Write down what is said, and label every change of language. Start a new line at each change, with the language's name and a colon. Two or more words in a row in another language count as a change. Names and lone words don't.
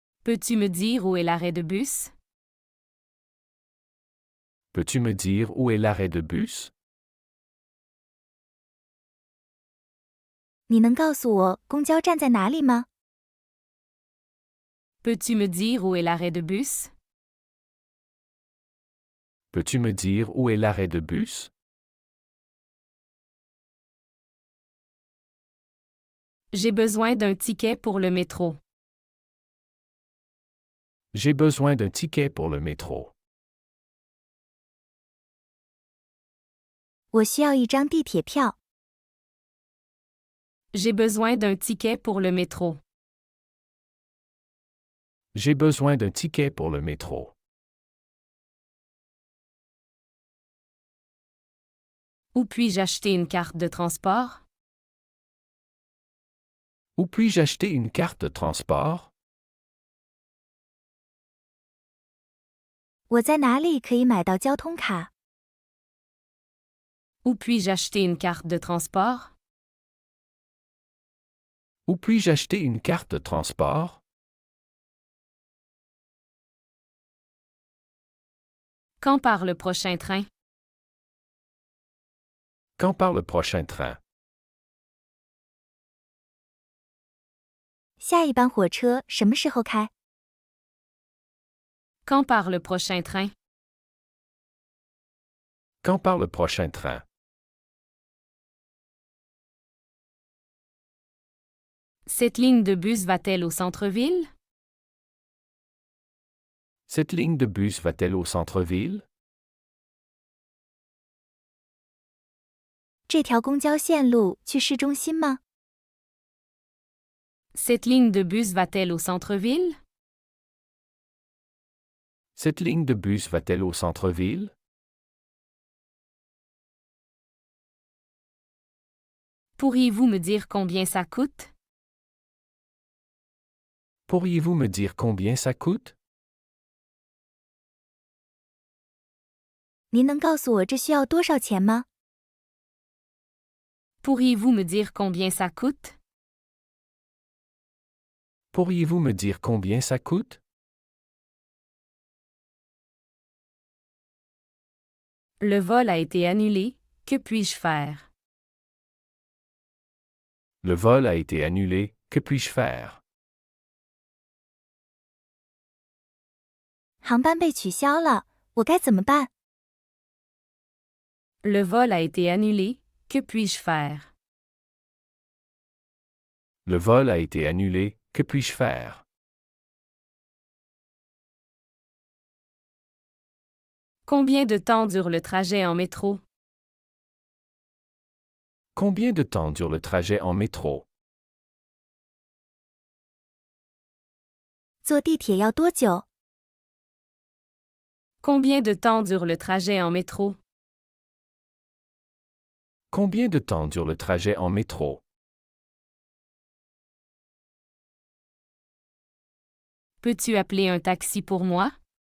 French: Peux-tu me dire où est l'arrêt de bus? Peux-tu me dire où est l'arrêt de bus?
Chinese: 你能告诉我公交站在哪里吗？
French: Peux-tu me dire où est l'arrêt de bus? Peux-tu me dire où est l'arrêt de bus? J'ai besoin d'un ticket pour le métro. J'ai besoin d'un ticket pour le métro.
Chinese: 我需要一张地铁票。
French: J'ai besoin d'un ticket pour le métro. J'ai besoin d'un ticket pour le métro. Où puis-je acheter une carte de transport? Où puis-je acheter une carte de transport?
Chinese: 我在哪里可以买到交通卡？
French: Où puis-je acheter une carte de transport? Où puis-je acheter une carte de transport? Quand part le prochain train? Quand part le prochain train?
Chinese: 下一班火车什么时候开？
French: Quand part le prochain train? Quand part le prochain train? Cette ligne de bus va-t-elle au centre-ville? Cette ligne de bus va-t-elle au centre-ville?
Chinese: 这条公交线路去市中心吗？
French: Cette ligne de bus va-t-elle au centre-ville? Cette ligne de bus va-t-elle au centre-ville? Pourriez-vous me dire combien ça coûte? Pourriez-vous me dire combien ça coûte?
Chinese: 您能告诉我这需要多少钱吗？
French: Pourriez-vous me dire combien ça coûte? Pourriez-vous me dire combien ça coûte? Le vol a été annulé. Que puis-je faire? Le vol a été annulé. Que puis-je faire?
Chinese: 航班被取消了，我该怎么办？
French: Le vol a été annulé. Que puis-je faire? Le vol a été annulé. Que puis-je faire? Combien de temps dure le trajet en métro? Combien de temps dure le trajet en métro?
Chinese: 坐地铁要多久？
French: Combien de temps dure le trajet en métro? Combien de temps dure le trajet en métro? Peux-tu appeler un taxi pour moi?